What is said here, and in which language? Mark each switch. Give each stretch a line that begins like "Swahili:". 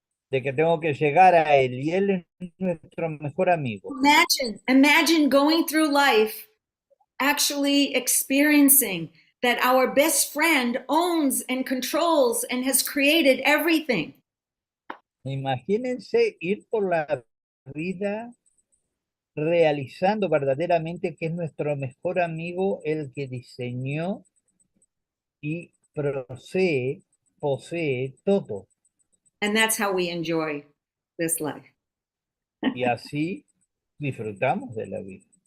Spanish: De que tengo que llegar a él y él es nuestro mejor amigo.
English: Imagine going through life actually experiencing that our best friend owns and controls and has created everything.
Spanish: Imagínense ir por la vida realizando verdaderamente que es nuestro mejor amigo el que diseñó y posee todo.
English: And that's how we enjoy this life.
Spanish: Y así disfrutamos de la vida.